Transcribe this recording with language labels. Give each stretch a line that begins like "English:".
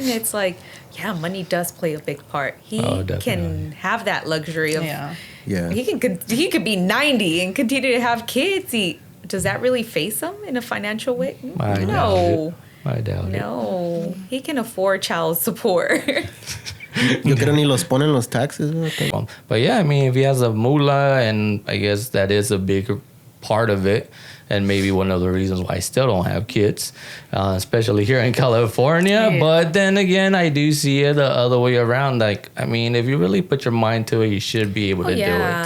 English: It's like, money does play a big part. He can have that luxury of, he could be 90 and continue to have kids. Does that really face him in a financial way? No. I doubt it. No. He can afford child support.
Spanish: Yo creo ni los ponen los taxes.
English: But yeah, I mean, if he has a moolah, and I guess that is a big part of it. And maybe one of the reasons why I still don't have kids, especially here in California. Yeah. But then again, I do see it the other way around. Like, I mean, if you really put your mind to it, you should be able to do it.